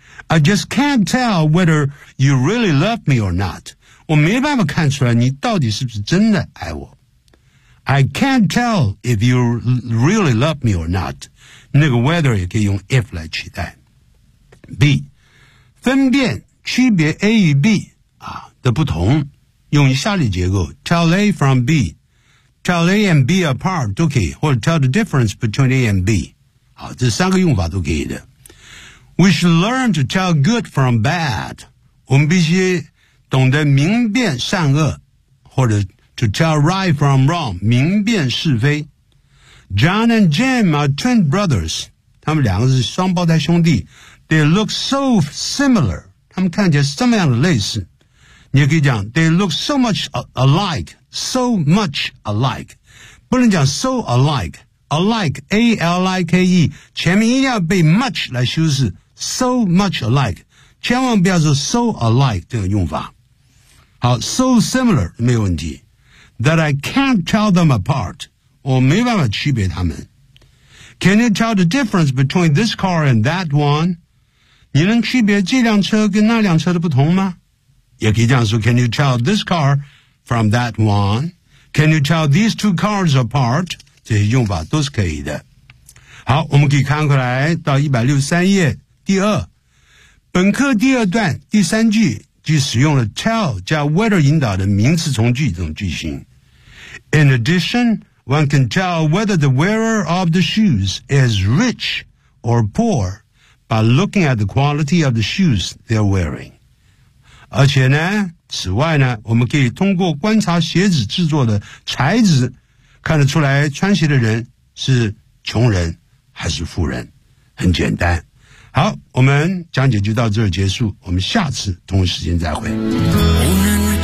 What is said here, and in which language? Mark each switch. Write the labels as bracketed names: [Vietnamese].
[English] I just can't tell whether you really love me or not. [Chinese] 我没办法看出来你到底是不是真的爱我。 [English] I can't tell if you really love me or not. [Chinese] 那个 whether 也可以用 if 来取代。B， 分辨区别 A 与 B 啊的不同，用下列结构 ： tell A from B， tell A and B apart 都可以，或者 tell the difference between A and B。好，这三个用法都可以的。 [English] We should learn to tell good from bad. [Chinese] 我们必须懂得明辨善恶，或者 to tell right from wrong，明辨是非。 [English] John and Jim are twin brothers. [Chinese] 他们两个是双胞胎兄弟。 [English] They look so similar. [Chinese] 他们看起来什么样的类似？你也可以讲 they look so much alike, so much alike. 不能讲 so alike. Alike, A-L-I-K-E, 前面一定要被 much 来修饰 so much alike, 千万不要说 so alike 这个用法。 [English] 好 ,so similar, 没问题。 That I can't tell them apart, 我没办法区别他们。 Can you tell the difference between this car and that one? [Chinese] 你能区别这辆车跟那辆车的不同吗？ [English] 也可以这样说 ,can you tell this car from that one? Can you tell these two cars apart? 这些用法都是可以的。 [Chinese] 好，我们可以看过来到163页第二本课第二段第三句，即使用了 tell 加 whether 引导的名词从句这种句型。 [English] In addition, one can tell whether the wearer of the shoes is rich or poor by looking at the quality of the shoes they're wearing. [Chinese] 而且呢，此外呢，我们可以通过观察鞋子制作的材质看得出来穿鞋的人是穷人还是富人，很简单。好，我们讲解就到这儿结束，我们下次同一时间再会。